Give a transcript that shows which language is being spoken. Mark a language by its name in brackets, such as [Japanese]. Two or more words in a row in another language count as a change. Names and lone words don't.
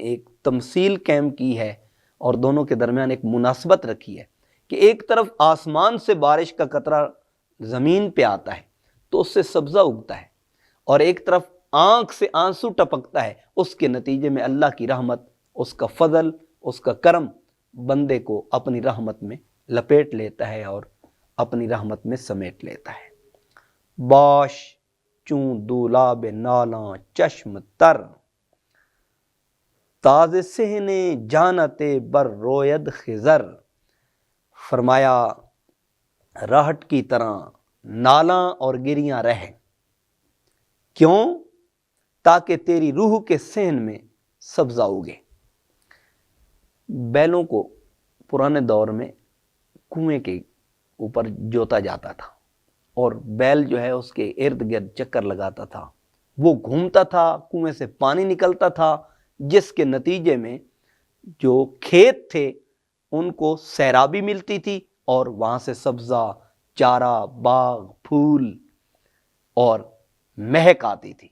[Urdu] ایک تمثیل قائم کی ہے اور دونوں کے درمیان ایک مناسبت رکھی ہے کہ ایک طرف آسمان سے بارش کا قطرہ زمین پہ آتا ہے تو اس سے سبزہ اگتا ہے، اور ایک طرف آنکھ سے آنسو ٹپکتا ہے، اس کے نتیجے میں اللہ کی رحمت، اس کا فضل، اس کا کرم بندے کو اپنی رحمت میں لپیٹ لیتا ہے اور اپنی رحمت میں سمیٹ لیتا ہے۔ [Persian] باش چون دولاب نالاں چشم تر، تاز سہنے جانت بر روید خضر۔ [Urdu] فرمایا راہٹ کی طرح نالاں اور گریاں رہیں، کیوں؟ تاکہ تیری روح کے صحن میں سبزہ اگے۔ بیلوں کو پرانے دور میں کنویں کے اوپر جوتا جاتا تھا، اور بیل جو ہے اس کے ارد گرد چکر لگاتا تھا، وہ گھومتا تھا، کنویں سے پانی نکلتا تھا، جس کے نتیجے میں جو کھیت تھے ان کو سیرابی ملتی تھی، اور وہاں سے سبزہ، چارہ، باغ، پھول اور مہک آتی تھی۔